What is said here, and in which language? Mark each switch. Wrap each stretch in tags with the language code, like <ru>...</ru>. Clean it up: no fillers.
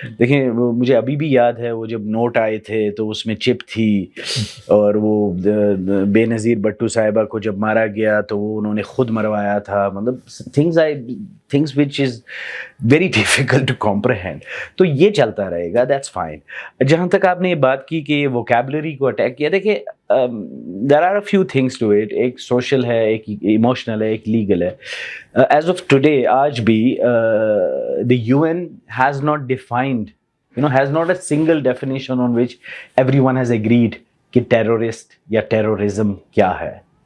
<ur>دیکھیں مجھے ابھی بھی یاد ہے وہ جب نوٹ آئے تھے تو اس میں چپ تھی, اور وہ بے نظیر بٹو صاحبہ کو جب مارا گیا تو وہ انہوں نے خود مروایا تھا.</ur> <en>مطلب things which is very difficult to comprehend.</en> <ur>تو یہ چلتا رہے گا,</ur> <en>that's fine.</en> <ur>جہاں تک آپ نے یہ بات کی کہ یہ ووکیبلری کو اٹیک کیا, دیکھیں</ur> <en>there are a few things to it.</en> <ur>ایک سوشل ہے, ایک ایموشنل ہے, ایک لیگل ہے.</ur> <en>As of today,</en> <ur>آج بھی</ur> <en>the UN has not defined, has not a single definition on which everyone has agreed</en> <ur>کہ ٹیرورسٹ یا ٹیرورزم کیا ہے.</ur>